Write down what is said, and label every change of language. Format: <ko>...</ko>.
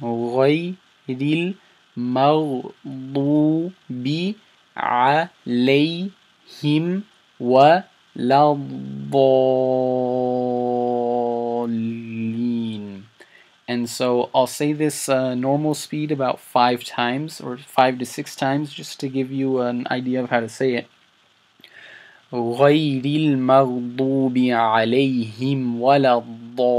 <ar>غير المغضوب عليهم ولا الضالين.</ar> <en>And so I'll say this normal speed about 5 times, or 5 to 6 times, just to give you an idea of how to say it.</en> <ar>غير المغضوب عليهم ولا الضالين.</ar>